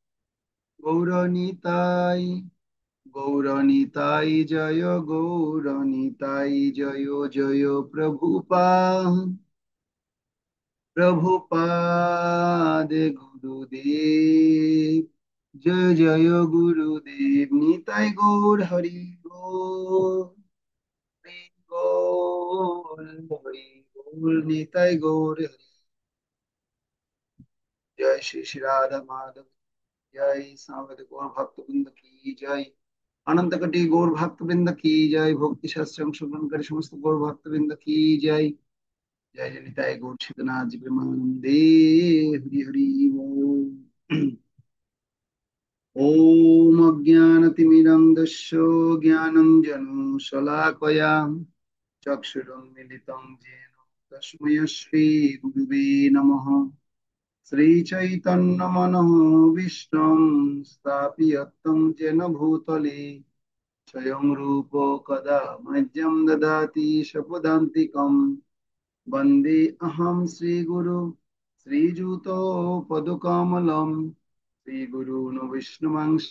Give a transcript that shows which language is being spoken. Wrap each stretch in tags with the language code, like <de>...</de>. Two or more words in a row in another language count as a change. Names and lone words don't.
<bn>গৌরনিতাই গৌরনিতাই জয় গৌরনিতাই জয় জয় প্রভুপাদ গুরুদেব জয় জয় গুরুদেব নিতাই গৌর হরি গৌর হরি গৌর হরি গৌর নিতাই গৌর হরি জয় শ্রী শ্রী রাধা মাধব</bn> <hi>जय सावध गौर भक्त वृंद की जय अनंत कोटि गौर भक्त वृंद की जय भक्ति शास्त्र अंशग्रहण करे समस्त गौर भक्त वृंद की जय जय जनिताय गौर छिदनाथ प्रेमानंदे हरि हरि ओम ओम</hi> <sa>अज्ञानतिमिरन्धस्य ज्ञानञ्जनो शलाकया चक्षुरुन्मीलितं येन तस्मै श्रीगुरुवे नमः श्रीचैतन्यमनोभीष्टं स्थापितं येन भूतले स्वयं रूप कदा मह्यं ददाति स्वपदान्तिकं वन्दे अहं श्रीगुरु श्रीयुतो पदकमलं श्रीगुरून् विष्णुवंश्च</sa>